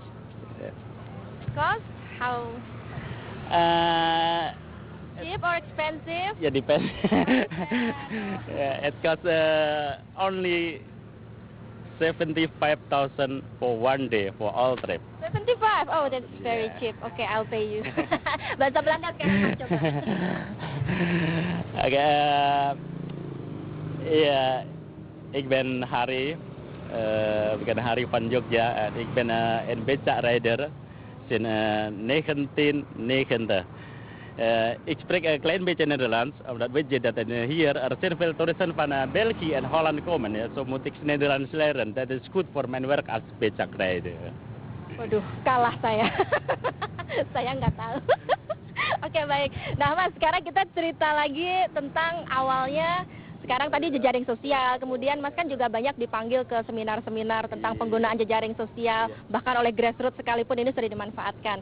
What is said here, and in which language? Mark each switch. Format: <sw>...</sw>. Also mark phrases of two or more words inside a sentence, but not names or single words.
<en>Cost? How? Cheap or expensive? Yeah, depends. Yeah, it costs only 75,000 for one day for all trip. 75? Oh, that's very cheap. Okay, I'll pay you.</en> <id>Bahasa Belanda sekarang coba. Oke,</id> <nl>ja, ik ben Harry, van Jogja en ik ben een becakrijder sinds 1990. Ik spreek een klein beetje Nederlands, omdat weet je dat hier er zijn veel toeristen van België en Holland komen. Ja, zo moet ik Nederlands leren. Dat is goed voor mijn werk als becakrijder.</nl> <id>Waduh, kalah saya. Saya nggak tahu. Oke, baik. Nah, Mas, sekarang kita cerita lagi tentang awalnya. Sekarang tadi jejaring sosial, kemudian Mas kan juga banyak dipanggil ke seminar-seminar tentang penggunaan jejaring sosial, bahkan oleh grassroots sekalipun ini sudah dimanfaatkan.</id>